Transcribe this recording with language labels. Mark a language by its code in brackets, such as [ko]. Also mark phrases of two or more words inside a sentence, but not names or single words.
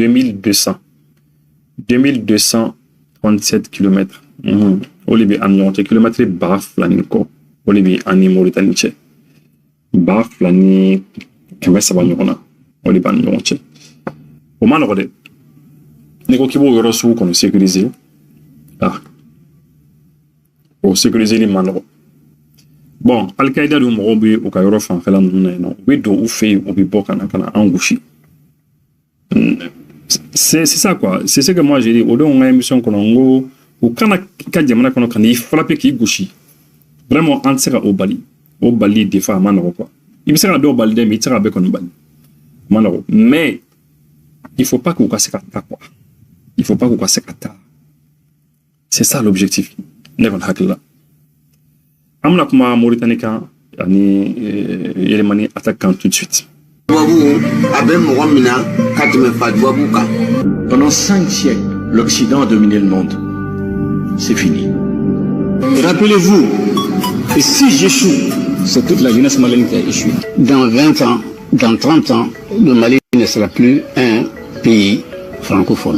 [bm] 2237 km o de bɛ an ni ɲɔgɔn cɛ kilomètre 2000 ni kɔ o de bɛ an ni Mauritanie cɛ 2000 ni 300 ɲɔgɔn na o de b'an ni ɲɔgɔn cɛ o ma nɔgɔ dɛ n'i ko k'i b'o yɔrɔ sugu kɔni sécuriser o sécuriser li ma nɔgɔ bon Al-Qaïda dun mɔgɔw bɛ u ka yɔrɔ fanfɛla ninnu na yen nɔ u bɛ don u fɛ yen u bɛ bɔ ka na an gosi [fr] c'est ça quoi c'est ce que moi j'ai dit [bm] o don ka émission kɔnɔ n ko u kana ka jamana kɔnɔ ka n'i frapper k'i gosi vraiment an tɛ se ka o bali [fr] des fois [bm] a ma nɔgɔ quoi i bɛ se ka dɔw bali dɛ mais i tɛ se ka bɛɛ kɔni bali a ma nɔgɔ [fr] mais il faut pas [bm] k'u ka se ka taa quoi [fr] il faut pas [bm] k'u ka se ka taa [fr] c'est ça l'objectif [bm] ne kɔni hakili la an bɛna kuma Mauritanie kan ani Yelemani attaque kan [fr] tout de suite. Pendant 5 siècles, l'Occident a dominé le monde. C'est fini. Rappelez-vous, et si j'échoue, c'est toute la jeunesse malienne qui a échoué. Dans 20 ans, dans 30 ans, le Mali ne sera plus un pays francophone.